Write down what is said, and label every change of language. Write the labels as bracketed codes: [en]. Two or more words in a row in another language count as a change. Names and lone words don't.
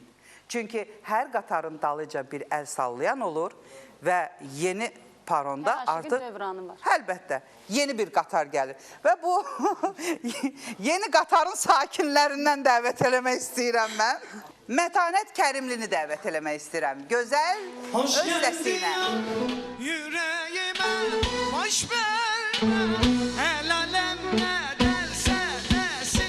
[az] Çünki hər qatarın dalıca bir əl sallayan olur və yeni paronda artıq, əlbəttə, yeni bir qatar gəlir. Və bu yeni qatarın sakinlərindən dəvət eləmək istəyirəm mən. Mətanət Kərimlini dəvət eləmək istəyirəm. Gözəl öz səsinə. [tr] Yüreğime boş verme, el alem ne derse desin.